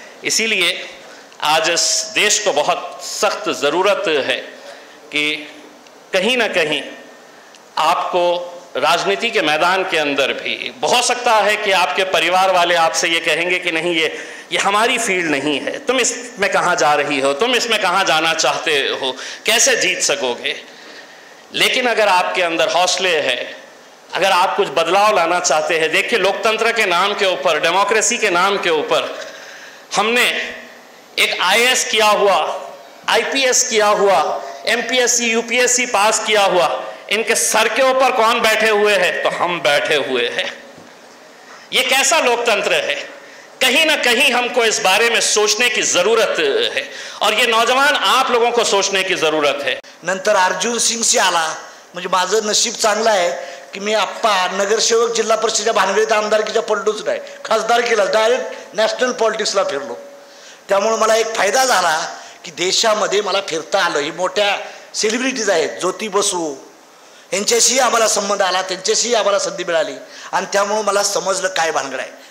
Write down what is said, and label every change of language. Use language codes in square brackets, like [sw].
[hi] इसीलिए आज इस देश को बहुत सख्त ज़रूरत है कि कहीं ना कहीं आपको राजनीति के मैदान के अंदर भी, हो सकता है कि आपके परिवार वाले आपसे ये कहेंगे कि नहीं ये हमारी फील्ड नहीं है, तुम इसमें कहाँ जा रही हो, तुम इसमें कहाँ जाना चाहते हो, कैसे जीत सकोगे। लेकिन अगर आपके अंदर हौसले है, अगर आप कुछ बदलाव लाना चाहते हैं, देखिए लोकतंत्र के नाम के ऊपर, डेमोक्रेसी के नाम के ऊपर हमने एक IAS किया हुआ, IPS किया हुआ MPSC UPSC पास किया हुआ, इनके सर के ऊपर कौन बैठे हुए हैं? तो हम बैठे हुए हैं। ये कैसा लोकतंत्र है? कहीं ना कहीं हमको इस बारे में सोचने की जरूरत है, और ये नौजवान आप लोगों को सोचने की जरूरत है। [mr] नंतर अर्जुन सिंगशी आला, म्हणजे माझं नशीब चांगलं आहे की मी आप्पा नगरसेवक जिल्हा परिषदेच्या भानगडीत आमदारकीच्या पडलोच नाही, खासदार केला, डायरेक्ट नॅशनल पॉलिटिक्सला फिरलो. त्यामुळे मला एक फायदा झाला की देशामध्ये मला फिरता आलं. ही मोठ्या सेलिब्रिटीज आहेत, ज्योती बसू यांच्याशी आम्हाला संबंध आला, त्यांच्याशी आम्हाला संधी मिळाली, आणि त्यामुळे मला समजलं काय भानगड आहे.